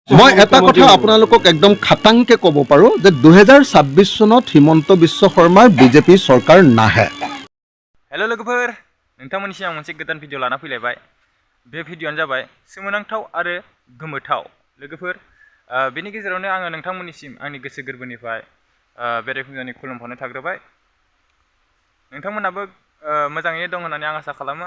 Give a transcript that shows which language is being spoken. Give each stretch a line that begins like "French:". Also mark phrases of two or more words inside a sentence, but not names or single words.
Assamese: মই এটা কথা আপোনালোকক একদম খাটাংকে ক'ব পাৰোঁ যে 2026 চনত হিমন্ত বিশ্ব শৰ্মাৰ বিজেপি চৰকাৰ নাহে।
Bodo: हेल' लोगोफोर नोंथांमोननिसिम आं मोनसे गोदान भिडिअ लाना फैलायबाय। बे भिडिअआनो जाबाय सोमोनांथाव आरो गोमोथाव लोगोफोर बेनि गेजेरावनो आङो नोंथांमोननिसिम आंनि गोसो गोरबोनिफ्राय बेरेफुंजानि खुलुमहरनाय थाग्रोबाय। नोंथांमोनाबो मोजाङैनो दं होननानै आं आसा खालामो।